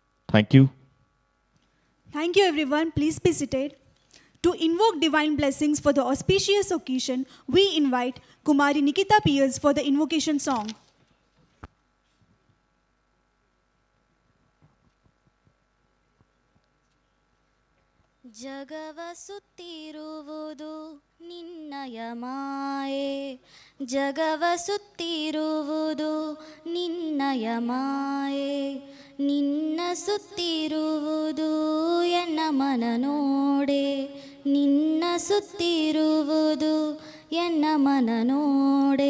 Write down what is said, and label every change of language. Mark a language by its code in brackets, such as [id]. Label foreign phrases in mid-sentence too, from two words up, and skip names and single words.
[en] Thank you. Thank you, everyone. Please be seated. To invoke divine blessings for the auspicious occasion, we invite Kumari Nikita Pierce for the invocation song. [kn] ಜಗವ ಸುತ್ತಿರುವುದು ನಿನ್ನಯ ಮಾಯೆ, ಜಗವ ಸುತ್ತಿರುವುದು ನಿನ್ನಯ ಮಾಯೆ, ನಿನ್ನ ಸುತ್ತಿರುವುದು ಎನ್ನ ಮನ ನೋಡೆ, ನಿನ್ನ ಸುತ್ತಿರುವುದು ಎನ್ನ ಮನ ನೋಡೆ.